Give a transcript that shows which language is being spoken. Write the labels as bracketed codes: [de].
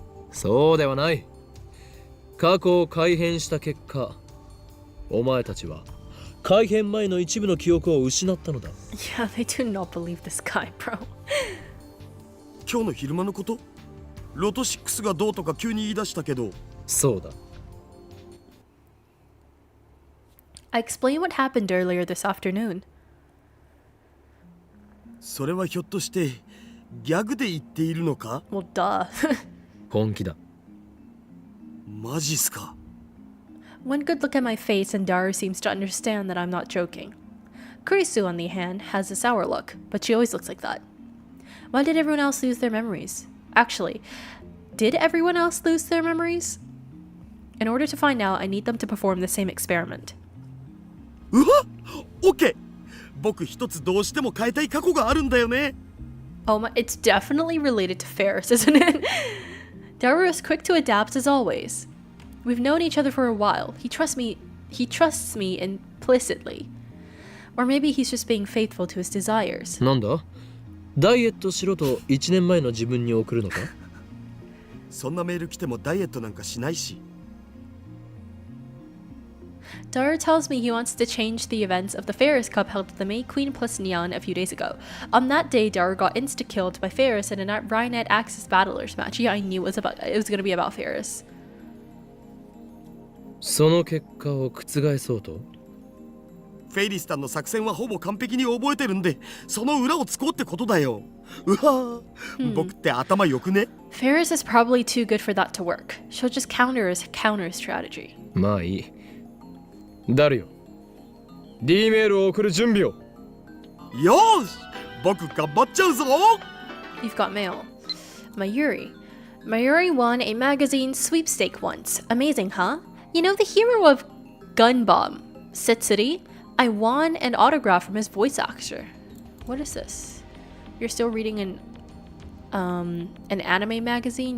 [ja] そうではない。過去を改変した結果、お前たちは改変前の一部の記憶を失ったのだ。 [en] Yeah, they do not believe this guy, bro. [ja] 今日の昼間のこと？ロト6がどうとか急に言い出したけど。そうだ。 [en] I explained what happened earlier this afternoon. [ja] それはひょっとしてギャグで言っているのか？ [en] Well, duh. [ja] 本気だ。マジっすか。 [en] One good look at my face and Daru seems to understand that I'm not joking. Kurisu, on the hand, has a sour look, but she always looks like that. Why did everyone else lose their memories? Actually, did everyone else lose their memories? In order to find out, I need them to perform the same experiment. [ja] うわ、オッケー。僕一つどうしても変えたい過去があるんだよね。 [en] Oh my, it's definitely related to Ferris, isn't it? Daru is quick to adapt as always. We've known each other for a while. He trusts me implicitly. Or maybe he's just being faithful to his desires. [ja] なんだ？ダイエットしろと1年前の自分に送るのか？そんなメール来てもダイエットなんかしないし。 [en] Daru tells me he wants to change the events of the Ferris Cup held at the May Queen plus Neon a few days ago. On that day, Daru got insta-killed by Ferris in a Rhinet Axis Battlers match. Yeah, I knew it was going to be about Ferris. [ja] その結果を覆そうと？フェイリスタンの作戦はほぼ完璧に覚えてるんで、その裏をつこうってことだよ。うわ、僕って頭良くね？ [en] Ferris is probably too good for that to work. She'll just counter his counter strategy. [ja] まあいい。誰よ。 D メールを送る準備を。よーし、僕頑張っちゃうぞ。 [en] You've got mail. Mayuri. Mayuri won a magazine sweepstake once. Amazing, huh? You know the hero of Gun Bomb, City? I won an autograph from his voice actor. What is this? You're still reading an anime magazine?